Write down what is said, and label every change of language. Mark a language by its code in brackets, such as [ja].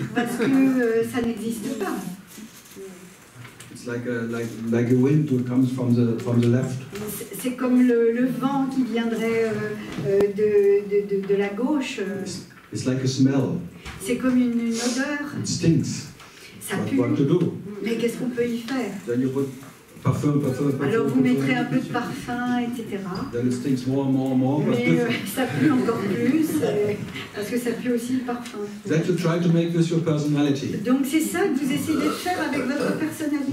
[fr] Parce que ça n'existe pas. [en] It's like a wind that comes from the left. [fr] C'est comme le vent qui viendrait de la gauche. [en] It's like a smell. [fr] C'est comme une odeur. [en] It stinks. [fr] Ça [en] But [fr] pue. [en] what to do? [fr] Mais qu'est-ce qu'on peut y faire? [en] Then you put parfum. [fr] Alors vous mettrez un peu de parfum, etc. [en] Then it stinks more. But [fr] Mais ça pue encore plus, parce que ça pue aussi le parfum. [en] that you try to make with your personality. [fr] Donc c'est ça que vous essayez de faire avec votre personnalité.